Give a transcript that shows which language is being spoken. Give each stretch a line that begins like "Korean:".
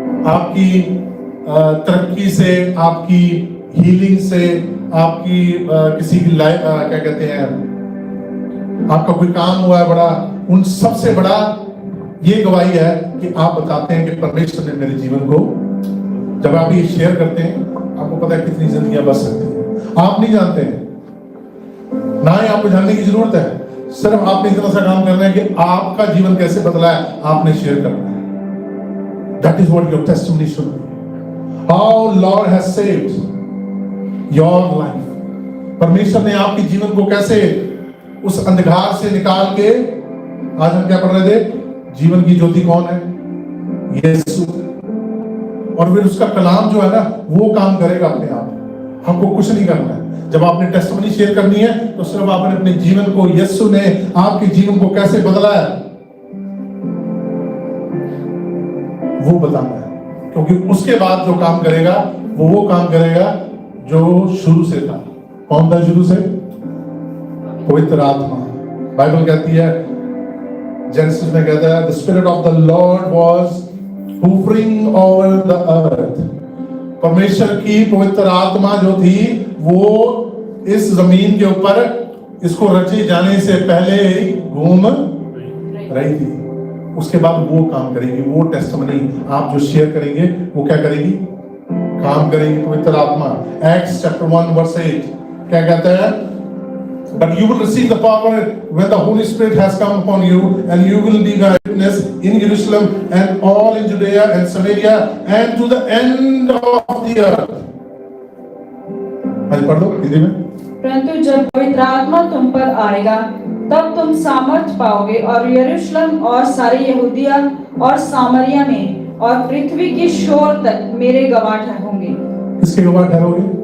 Hindi: आपकी तरक्की से, आपकी हीलिंग से, आपकी किसी की लाइफ, क्या कहते हैं, आपका कोई काम हुआ है बड़ा, उन सबसे बड़ा ये गवाही है कि आप बताते हैं कि परमेश्वर ने मेरे जीवन को, जब आप ये शेयर करते हैं, आपको पता है कितनी जिंदगियां बच सकती हैं। आप नहीं जानते हैं, ना ही आपको जानने की जरूरत है, सिर्फ आपने इतना सा काम करना है कि आपका जीवन कैसे बदला है, आपने शेयर करना है।
English: That is what your testimony should be. How Lord has saved your life.
Hindi: परमेश्वर ने आपके जीवन को कैसे उस अंधकार से निकाल के, आज हम क्या पढ़ रहे थे, जीवन की ज्योति कौन है, यीशु। और फिर उसका कलाम जो है ना, वो काम करेगा अपने आप, हमको कुछ नहीं करना है। जब आपने टेस्टिमनी शेयर करनी है तो सिर्फ आपने अपने जीवन को, यीशु ने आपके जीवन को कैसे बदला है, वो बताना है। क्योंकि उसके बाद जो काम करेगा वो काम करेगा जो शुरू से था। कौन था शुरू से? पवित्र आत्मा। बाइबल कहती है, जेनेसिस में कहता है,
English: The spirit of the lord was hovering over the earth.
Hindi: परमेश्वर की पवित्र आत्मा जो थी वो इस जमीन के ऊपर, इसको रचे जाने से पहले ही घूम रही थी। उसके बाद वो काम करेगी, वो टेस्टिमनी आप जो शेयर करेंगे वो क्या करेगी, काम करेगी पवित्र आत्मा।
English: Acts chapter 1 verse 8
Hindi: क्या कहता है,
English: but you will receive the power when the Holy Spirit has come upon you, and you will be my witness in Jerusalem and all in Judea and Samaria and to the end of the earth.
Hindi: आज पढ़ दो हिंदी में। परंतु जब पवित्र आत्मा तुम पर आएगा तब तुम सामर्थ पाओगे और यरूशलेम और सारे यहूदिया और सामरिया में और पृथ्वी की शोर तक मेरे गवाह ठहरोगे। किसके गवाह ठहरोगे?